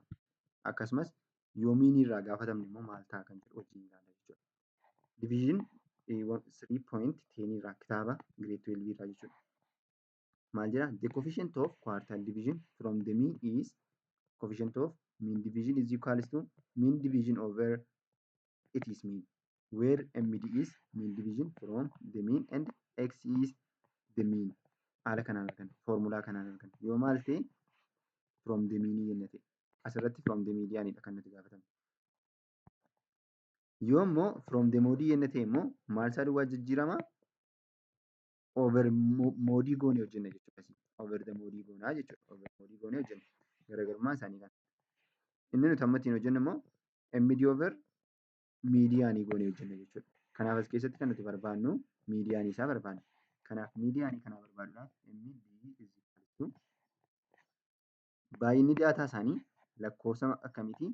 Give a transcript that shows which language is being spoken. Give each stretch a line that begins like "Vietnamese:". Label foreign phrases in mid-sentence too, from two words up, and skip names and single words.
Oromo: Akkasumas yoo miinii irraa gaafatamne immoo maal ta'a kan jedhu wajjin ilaalla jechuudha. Division 3.10 irraa kitaaba grade 12 irraa jechuudha. Maal jedha?
English: The coefficient of quartile division from the mean is coefficient of mean division is equals to mean division over it is mean where MD is mean division from the mean and X is the mean.
Oromo: Haala kanaan argan foormulaa kanaan argan yoo maal ta'e
English: from the mean
Oromo: jenne ta'e asirratti
English: from the medianidha
Oromo: kan nuti gaafatamu. Yoo immoo
English: from the moodii
Oromo: jenne ta'e immoo maal isaa duwwaa jijjiirama over moodii goonee hojjenna jechuudha.
English: Over the moodii
Oromo: goonaa jechuudha. Over moodii goonee hojjenna. Garaagarummaa isaanii kana. Inni nuti amma ittiin hojjennu immoo MD over miidiyaanii goonee hojjenna jechuudha. Kanaaf as keessatti kan nuti barbaannu miidiyaanii isaa barbaanna. Kanaaf miidiyaanii kana barbaaduudhaaf MD baay'inni daataa isaanii lakkoofsa akkamiiti?